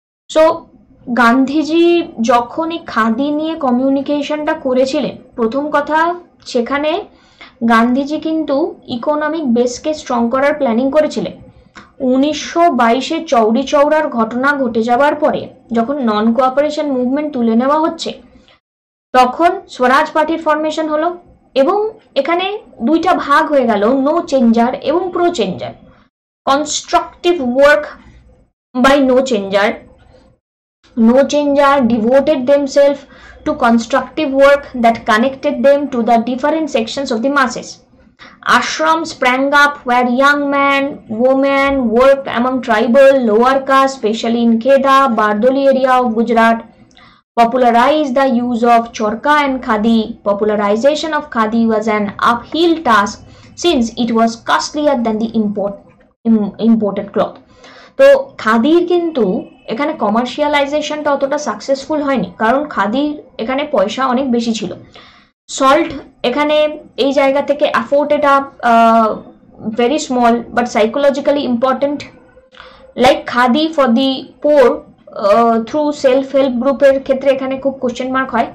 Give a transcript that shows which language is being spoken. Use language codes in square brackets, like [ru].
[bn] So Gandhiji যখনই খাদি নিয়ে কমিউনিকেশনটা করেছিলেন, প্রথম কথা সেখানে গান্ধীজি কিন্তু ইকোনমিক বেসকে স্ট্রং করার প্ল্যানিং করেছিলেন। 1922-এ চৌরি চৌরার ঘটনা ঘটে যাওয়ার পরে যখন নন কোঅপারেশন মুভমেন্ট তুলে নেওয়া হচ্ছে, তখন স্বরাজ পার্টির ফরমেশন হলো এবং এখানে দুইটা ভাগ হয়ে গেল, নো চেঞ্জার এবং pro changer. Constructive work by no changer, no changer devoted [en] themselves to constructive work that connected them to the different sections of the masses. Ashrams sprang up where young men, women worked among tribal lower caste, especially in Kheda, Bardoli area of Gujarat. Popularized the use of chorka and khadi. Popularization of khadi was an uphill task since it was costlier than the imported cloth. [bn] তো খাদির কিন্তু এখানে কমার্শিয়ালাইজেশনটা অতটা successful হয়নি, কারণ খাদির এখানে পয়সা অনেক বেশি ছিল। [en] salt [bn] এখানে এই জায়গা থেকে [en] afford [bn] এটা [en] very small but psychologically important, like khadi for the poor through self help গ্রুপের [bn] ক্ষেত্রে এখানে খুব [en] Question mark হয়।